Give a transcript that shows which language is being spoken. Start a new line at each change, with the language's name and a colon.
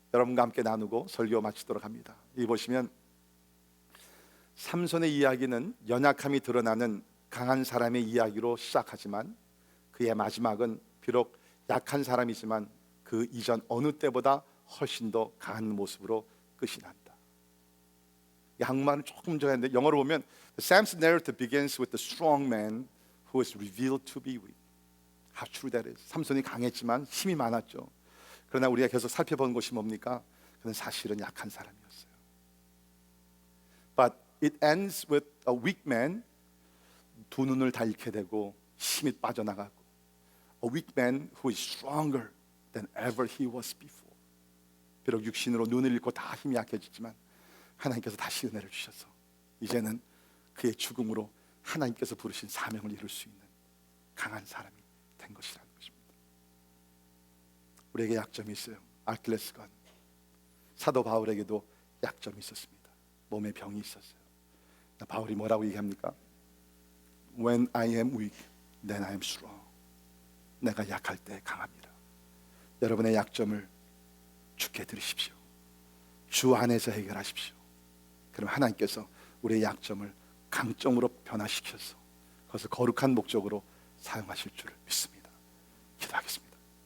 Korean: 여러분과 함께 나누고 설교 마치도록 합니다. 여기 보시면 삼손의 이야기는 연약함이 드러나는 강한 사람의 이야기로 시작하지만 그의 마지막은 비록 약한 사람이지만 그 이전 어느 때보다 훨씬 더 강한 모습으로 끝이 난다. 한국말은 조금 좋아했는데 영어로 보면
English: Sam's narrative begins with the strong man who is revealed to be weak. How true that is.
Korean: 삼손이 강했지만 힘이 많았죠. 그러나 우리가 계속 살펴본 것이 뭡니까? 그는 사실은 약한 사람이었어요.
English: But it ends with a weak man.
Korean: 두 눈을 다 잃게 되고 힘이 빠져나가고
English: A weak man who is stronger than ever he was before.
Korean: 비록 육신으로 눈을 잃고 다 힘이 약해지지만 하나님께서 다시 은혜를 주셔서 이제는 그의 죽음으로 하나님께서 부르신 사명을 이룰 수 있는 강한 사람이 된 것이라는 것입니다. 우리에게 약점이 있어요. 아킬레스건, 사도 바울에게도 약점이 있었습니다. 몸에 병이 있었어요. 바울이 뭐라고 얘기합니까?
English: When I am weak, then I am strong.
Korean: 내가 약할 때 강합니다. 여러분의 약점을 주께 드리십시오. 주 안에서 해결하십시오. 그럼 하나님께서 우리의 약점을 강점으로 변화시켜서 그것을 거룩한 목적으로 사용하실 줄을 믿습니다. 기도하겠습니다.